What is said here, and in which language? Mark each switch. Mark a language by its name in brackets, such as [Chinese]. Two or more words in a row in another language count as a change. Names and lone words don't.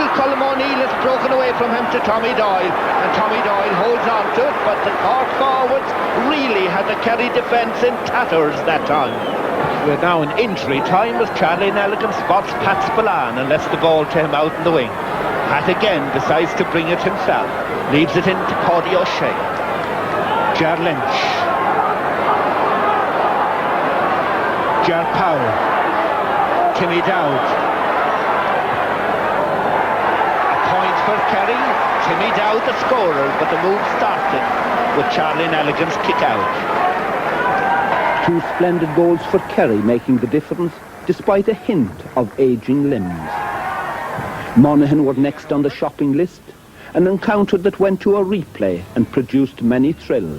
[English] Colm O'Neill is broken away from him to Tommy Doyle. And Tommy Doyle holds on to it, but the Cork forwards really had the Kerry defence in tatters that time. We're now in injury time as Charlie Nelligan spots Pat Spillane and lets the ball to him out in the wing. Pat again decides to bring it himself. Leaves it into Paddy O'Shea. Ger Lynch. Ger Powell. Timmy Dowd. A point for Kerry. Timmy Dowd the scorer, but the move started with Charlie Nelligan's kick out. 2 splendid goals for Kerry, making the difference despite a hint of ageing limbs. Monaghan were next on the shopping list, an encounter that went to a replay and produced many thrills.